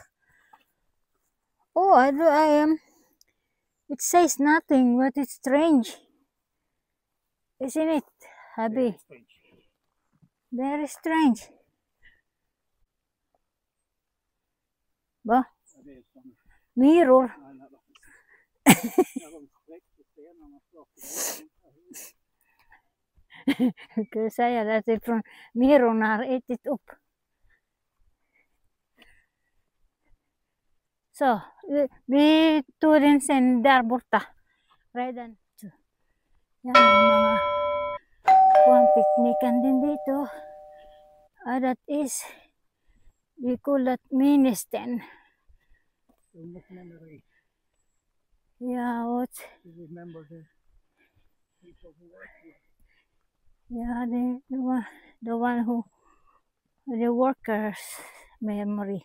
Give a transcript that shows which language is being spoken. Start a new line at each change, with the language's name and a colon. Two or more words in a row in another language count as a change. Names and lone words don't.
English: Oh, I am. It says nothing, but it's strange, isn't it, Habi? Very strange. Ba? Mirror.
Swedish: Kan säga att det är från mirrorn har ätit upp. Så, vi tog den sen där borta. Redan.
Filipino: Yan, may mga piknikan din dito.
English: That is, we call that mini stand. Yeah, what? Remember the people who work here. Yeah, the one who, the workers' memory.